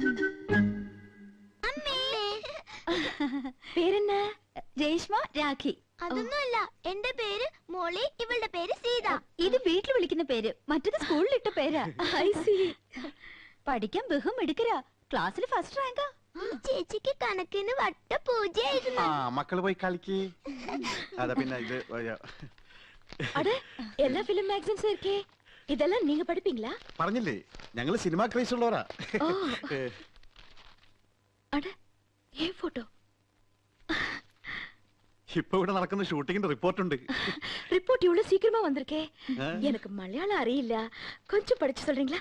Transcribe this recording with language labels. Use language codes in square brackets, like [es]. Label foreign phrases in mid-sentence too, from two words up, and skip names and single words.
[ml] പേരെന്നാ? രേഷ്മ, രാഖി. അതൊന്നുമല്ല. എന്റെ പേര് മോളി, ഇവളുടെ പേര് സീത. ഇത് വീട്ടിൽ വിളിക്കുന്ന പേര്, മറ്റത് സ്കൂളിൽ ഇട്ട പേരാ. [en] I see. [ml] പഠിക്കാൻ ബഹും എടുക്കരാ, ക്ലാസ്സിൽ ഫസ്റ്റ് റാങ്കാ. ഈ ചേച്ചിക്ക് കണക്കിന് വട്ട പൂജയായിരുന്നു. മക്കള് പോയി കളിക്ക്. അതാ പിന്നെ ഇത് [ta] அட எல்லா [en] film magazines [ta] இருக்கே, இதெல்லாம் நீங்க படிப்பீங்களா? [ml] പറഞ്ഞില്ലേ ഞങ്ങള് [en] cinema craze [ml] ഉള്ളവരാ. [ta] ஓ. அட ஏன் போட்டோ? [ml] ഇപ്പൊ ഇവിടെ നടക്കുന്ന ഷൂട്ടിങ്ങിന്റെ റിപ്പോർട്ട് ഉണ്ട്. [ta] ரிப்போர்ட் இவ்வளவு சீக்கிரமா வந்திருக்கே. எனக்கு மலையாளம் அறியில்ல, கொஞ்சம் படிச்சு சொல்றீங்களா?